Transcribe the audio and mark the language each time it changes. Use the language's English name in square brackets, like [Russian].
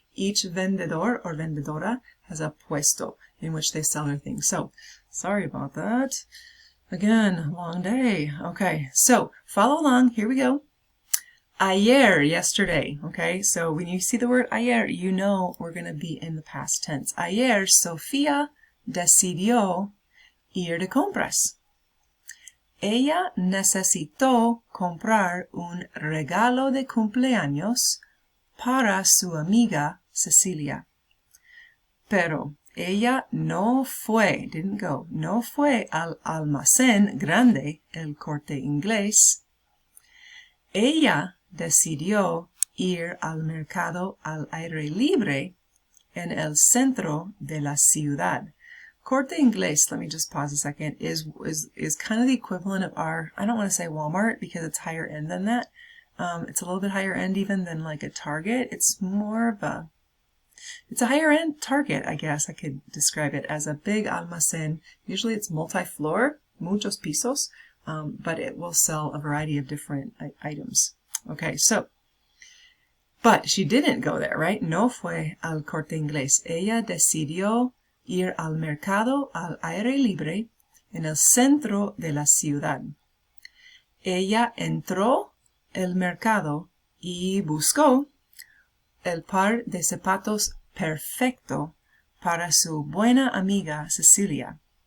[English] Each vendedor or vendedora has a puesto in which they sell their things. So, sorry about that. Again, long day. Okay, so follow along. Here we go. Ayer, yesterday. Okay, so when you see the word ayer, you know we're going to be in the past tense. [Spanish] Ayer, Sofía decidió ir de compras. Ella necesitó comprar un regalo de cumpleaños para su amiga Cecilia. Pero ella no fue al almacén grande, el Corte Inglés. Ella decidió ir al mercado al aire libre en el centro de la ciudad. [English] Corte Inglés, let me just pause a second, is kind of the equivalent of our, I don't want to say Walmart because it's higher end than that. It's a little bit higher end even than like a Target. It's more of it's a higher end Target, I guess I could describe it as a big almacén. Usually it's multi-floor, [Spanish] muchos pisos, [English] but it will sell a variety of different items. Okay, so, but she didn't go there, right? [Spanish] No fue al Corte Inglés. Ella decidió ir al mercado al aire libre en el centro de la ciudad. Ella entró al mercado y buscó el par de zapatos perfecto para su buena amiga Cecilia.